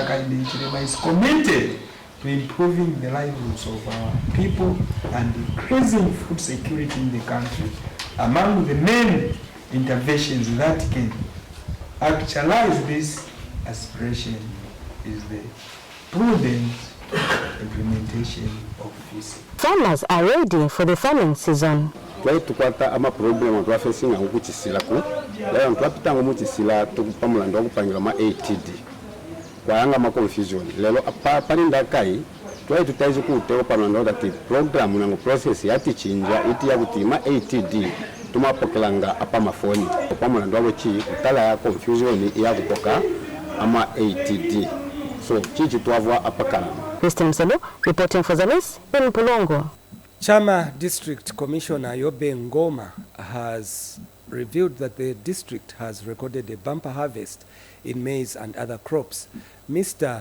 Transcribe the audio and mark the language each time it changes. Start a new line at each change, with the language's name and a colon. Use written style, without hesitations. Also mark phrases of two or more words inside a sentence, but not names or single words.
English: Hakainde Hichilema, is committed to improving the livelihoods of our people and increasing food security in the country. Among the main interventions that can actualize this aspiration is the prudent implementation of FISIP. Farmers are ready for the farming season.
Bemba: Twali tukwata ama problem twafacinga okukisilako lero twapitanga mukisila tukupamulanda okupangira ma ATD kwayanga ma confusion lero palinda kai twali tutaize kutewa pamulanda
English: that program
Bemba: nango process yati chinja iti yakutima ATD tumapokelanga apa mafoni pamulanda wachi kutala ya confusion yakupoka ama ATD so chichi twavwa apakala.
English: Christine Miselu reporting for Zanis in Mpulungu. Chama District Commissioner Yobe Ngoma has revealed that the district has recorded a bumper harvest in maize and other crops. Mr.